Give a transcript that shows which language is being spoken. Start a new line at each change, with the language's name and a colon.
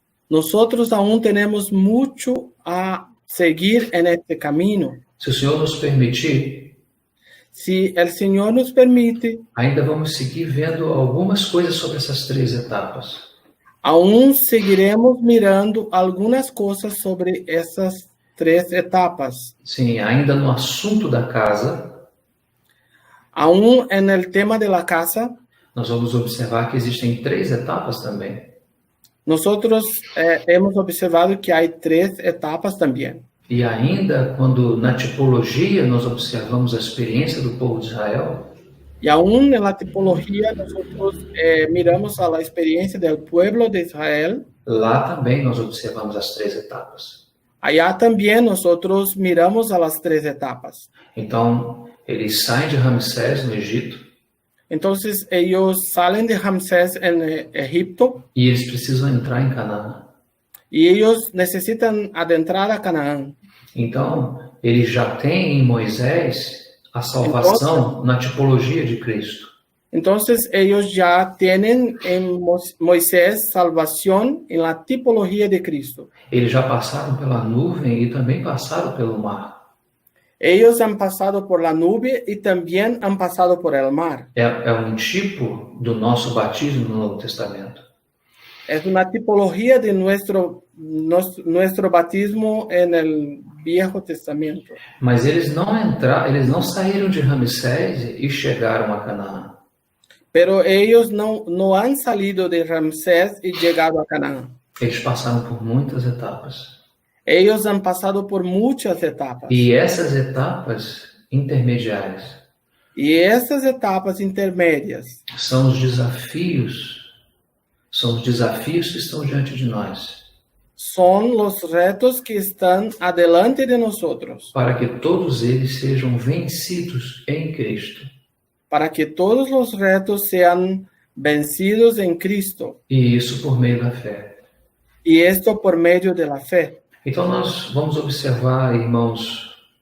Spanish: nosotros aún tenemos mucho a seguir en este camino.
Portuguese: Se o Senhor nos permitir,
Spanish: Si el Señor nos permite,
Portuguese: ainda vamos seguir vendo algumas coisas sobre essas 3 etapas.
Spanish: aún seguiremos mirando algunas cosas sobre esas 3 etapas.
Portuguese: Sim, ainda no assunto da casa,
Spanish: Aún en el tema de la casa,
Portuguese: nós vamos observar que existem 3 etapas também.
Spanish: nosotros hemos observado que hay 3 etapas también.
Portuguese: E ainda quando na tipologia nós observamos a experiência do povo de Israel,
Spanish: Y aún en la tipología nosotros miramos a la experiencia del pueblo de Israel.
Portuguese: lá também nós observamos as 3 etapas.
Spanish: Allá también nosotros miramos a las 3 etapas.
Portuguese: Então, eles saem de Ramsés, no Egito,
Spanish: Entonces ellos salen de Ramsés en Egipto
Portuguese: e eles precisam entrar em Canaã.
Spanish: y ellos necesitan adentrar a Canaán.
Portuguese: Então, eles já têm em Moisés a salvação na tipologia de Cristo.
Spanish: Entonces ellos ya tienen en Moisés salvación en la tipología de Cristo.
Portuguese: Eles já passaram pela nuvem e também passaram pelo mar.
Spanish: Ellos han pasado por la nube y también han pasado por el mar.
Portuguese: É um tipo do nosso batismo no Novo Testamento.
Spanish: Es una tipología de nuestro batismo en el Viejo Testamento.
Portuguese: Mas eles não saíram de Ramsés e chegaram a Canaã.
Spanish: Pero ellos no han salido de Ramsés y llegado a Canaán.
Portuguese: Eles passaram por muitas etapas.
Spanish: Ellos han pasado por muchas etapas.
Portuguese: E essas etapas intermediárias
Spanish: Y esas etapas intermedias
Portuguese: são os desafios que estão diante de nós,
Spanish: son los retos que están adelante de nosotros,
Portuguese: para que todos eles sejam vencidos em Cristo.
Spanish: para que todos los retos sean vencidos en Cristo.
Portuguese: E isso por meio da fé.
Spanish: Y esto por medio de la fe.
Portuguese: Então nós vamos observar, irmãos.